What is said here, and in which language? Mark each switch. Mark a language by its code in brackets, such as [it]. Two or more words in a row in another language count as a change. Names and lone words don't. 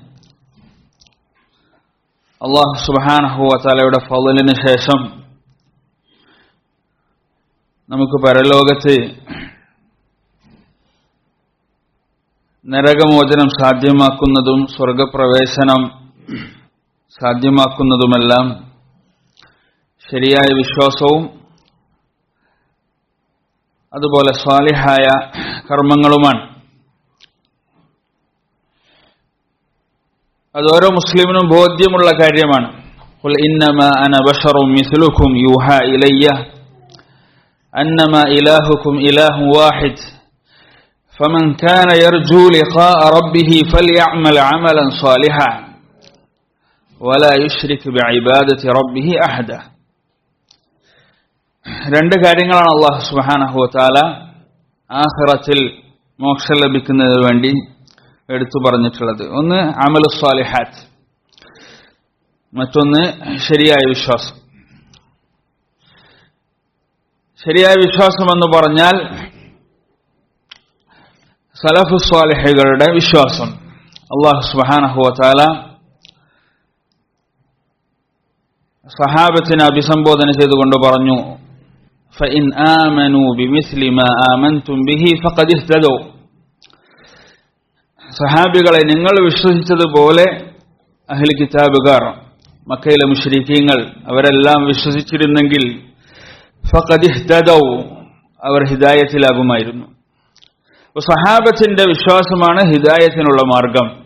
[ar] الله سبحانه وتعالى [ml] ഫളലിന് ശേഷം നമുക്ക് പരലോകത്ത് നരകമോചനം സാധ്യമാക്കുന്നതും സ്വർഗപ്രവേശനം സാധ്യമാക്കുന്നതുമെല്ലാം ശരിയായ വിശ്വാസവും അതുപോലെ സ്വാലിഹായ കർമ്മങ്ങളുമാണ്. അത് ഓരോ മുസ്ലിമിനും ബോധ്യമുള്ള കാര്യമാണ്. [ar] قل إنما أنا بشر مثلكم يوحى إلي أنما إلهكم إله واحد فمن كان يرجو لقاء ربه فليعمل عملا صالحا ولا يشرك بعبادة ربه أحدا. [ml] രണ്ട് കാര്യങ്ങളാണ് [ar] الله سبحانه وتعالى [ml] ആഖിറത്തിൽ മോക്ഷം ലഭിക്കുന്നതിന് വേണ്ടി എടുത്തു പറഞ്ഞിട്ടുള്ളത്. ഒന്ന് [ar] عمل الصالحات, [ml] മറ്റൊന്ന് ശരിയായ വിശ്വാസം. ശരിയായ വിശ്വാസം എന്ന് പറഞ്ഞാൽ സലഫുസ് സ്വാലിഹുകളുടെ വിശ്വാസം. [ar] الله سبحانه وتعالى [ml] സഹാബത്തിനെ അഭിസംബോധന ചെയ്തുകൊണ്ട് പറഞ്ഞു, [ar] فإن آمنوا بمثل ما آمنتم به فقد اهتدوا. [ml] സഹാബികളെ, നിങ്ങൾ വിശ്വസിച്ചതുപോലെ അഹ്ലു കിതാബുകാർ, മക്കയിലെ മുശ്രിക്കീങ്ങൾ അവരെല്ലാം വിശ്വസിച്ചിരുന്നെങ്കിൽ [ar] فقد اهتدوا, [ml] അവർ ഹിദായത്തിലാകുമായിരുന്നു. സഹാബത്തിന്റെ വിശ്വാസമാണ് ഹിദായത്തിനുള്ള മാർഗം.